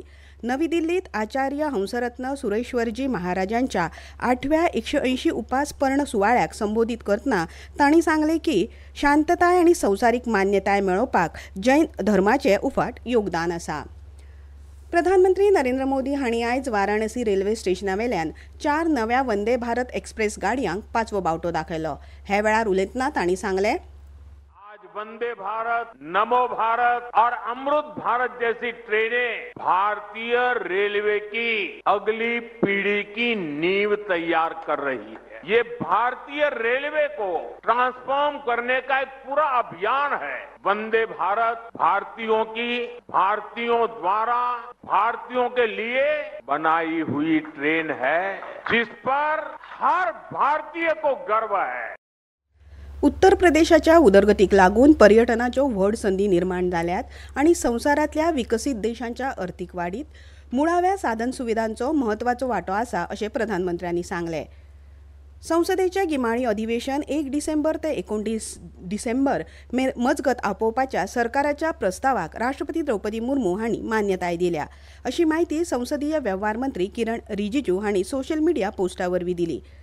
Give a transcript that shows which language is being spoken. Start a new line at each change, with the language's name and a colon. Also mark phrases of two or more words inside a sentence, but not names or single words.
Konkani: नवी दिल्लीत आचार्य हंसरत्न सुरेश्वरजी महाराजांच्या 8व्या 180 उपास पर्ण सुवाळ्याक संबोधीत करतना तांणी सांगले की शांतताय आनी संवसारीक मान्यताय मेळोवपाक जैन धर्माचें उफाट योगदान आसा. प्रधानमंत्री नरेंद्र मोदी हांणी आयज वाराणसी रेल्वे स्टेशनावेल्यान 4 नव्या वंदे भारत एक्सप्रेस गाडयांक 5वो बावटो दाखयलो. हे वेळार उलयतना तांणी सांगले,
Hindi: आज वंदे भारत, नमो भारत और अमृत भारत जैसी ट्रेनें भारतीय रेलवे की अगली पीढ़ी की नींव तैयार कर रही है. ये भारतीय रेलवे को ट्रांसफॉर्म करने का एक पूरा अभियान है. वंदे भारत भारतीयों की, भारतीयों द्वारा, भारतीयों के लिए बनाई हुई ट्रेन है जिस पर हर भारतीय को गर्व है.
Konkani: उत्तर प्रदेशाच्या उदरगतीक लागून पर्यटनाच्यो व्हड संदी निर्माण जाल्यात आनी संवसारांतल्या विकसीत देशांच्या अर्थीक वाडीत मुळाव्या साधन सुविधांचो म्हत्वाचो वांटो आसा अशें प्रधानमंत्र्यांनी सांगलें. संसदेचें गिमाळी अधिवेशन 1 डिसेंबर ते 29 डिसेंबर मजगत आपोवपाच्या सरकाराच्या प्रस्तावाक राष्ट्रपती द्रौपदी मुर्मू हांणी मान्यताय दिल्या अशी माहिती संसदीय वेव्हार मंत्री किरण रिजिजू हांणी सोशल मिडिया पोस्टावरवीं दिली.